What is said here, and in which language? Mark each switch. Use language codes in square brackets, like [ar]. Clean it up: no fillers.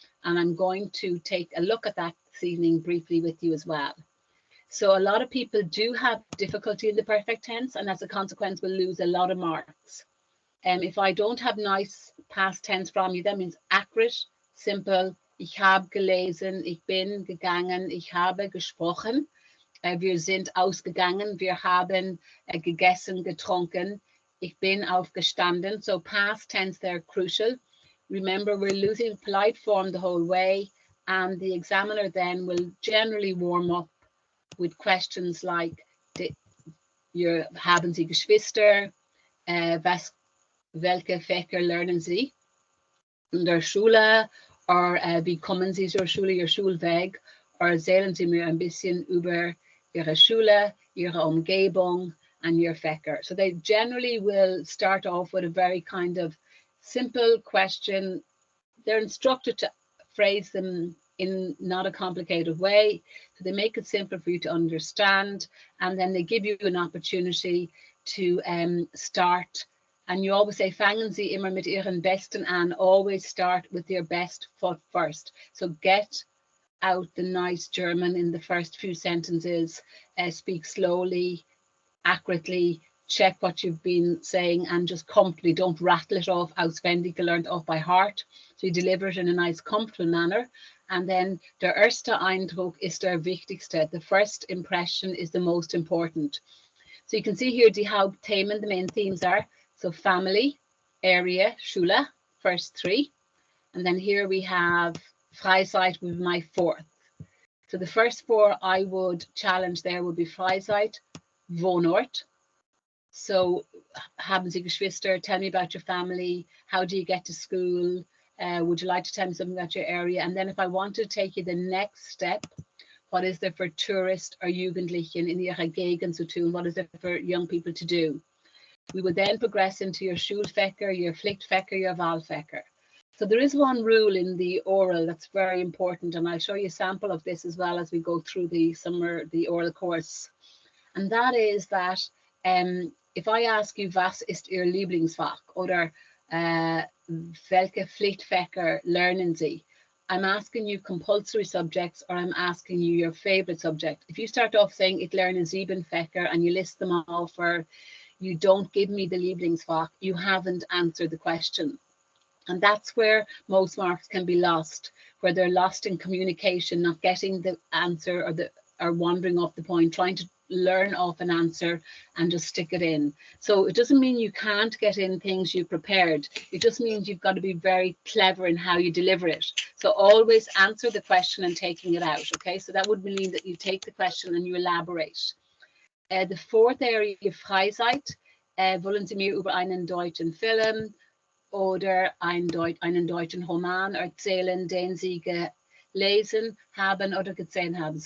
[en] And I'm going to take a look at that this evening briefly with you as well. So a lot of people do have difficulty in the perfect tense, and as a consequence will lose a lot of marks. If I don't have nice past tense from you, that means accurate, simple. [de] Ich habe gelesen, ich bin gegangen, ich habe gesprochen. Wir sind ausgegangen, wir haben gegessen, getrunken. Ich bin aufgestanden. [en] So past tense, they're crucial. Remember, we're using polite form the whole way, and the examiner then will generally warm up with questions like, [de] haben Sie Geschwister? Welche Fächer lernen Sie in der Schule? Or wie kommen Sie zur Schule, your Schulweg? erzählen Sie mir ein bisschen über Ihre Schule, Ihre Umgebung, and Ihr Fächer. [en] So they generally will start off with a very kind of simple question. They're instructed to phrase them in not a complicated way. So they make it simple for you to understand, and then they give you an opportunity to start. And you always say, [de] fangen Sie immer mit Ihren Besten an, [en] always start with your best foot first. So get out the nice German in the first few sentences, speak slowly, accurately, check what you've been saying, and just comfortably, don't rattle it off, [de] auswendig gelernt, [en] off by heart. So you deliver it in a nice, comfortable manner. And then [de] der erste Eindruck ist der wichtigste. [en] The first impression is the most important. So you can see here the Hauptthemen, the main themes are, so family, area, Schule, first three. And then here we have Freizeit with my fourth. So the first four I would challenge there would be Freizeit, Wohnort. [de] So haben Sie Geschwister? [en] Tell me about your family. How do you get to school? Would you like to tell me something about your area? And then if I want to take you the next step, what is there for tourist or [de] Jugendlichen in Ihrer Gegend zu tun? [en] What is there for young people to do? We would then progress into your Schulfächer, your Pflichtfächer, your Wahlfächer. So there is one rule in the oral that's very important, and I'll show you a sample of this as well as we go through the oral course. And that is that if I ask you, [de] was ist Ihr Lieblingsfach? Oder welche Pflichtfächer lernen Sie? [en] I'm asking you compulsory subjects, or I'm asking you your favorite subject. If you start off saying [de] ich lerne 7 Fächer [en] and you list them all for, you don't give me the Lieblingsfach, you haven't answered the question. And that's where most marks can be lost, where they're lost in communication, not getting the answer, or wandering off the point, trying to learn off an answer and just stick it in. So it doesn't mean you can't get in things you prepared. It just means you've got to be very clever in how you deliver it. So always answer the question and taking it out. Okay, so that would mean that you take the question and you elaborate. The fourth area, Freizeit. [de] Wollen Sie mir über einen deutschen Film oder einen deutschen Roman erzählen, den Sie gelesen haben oder gesehen haben?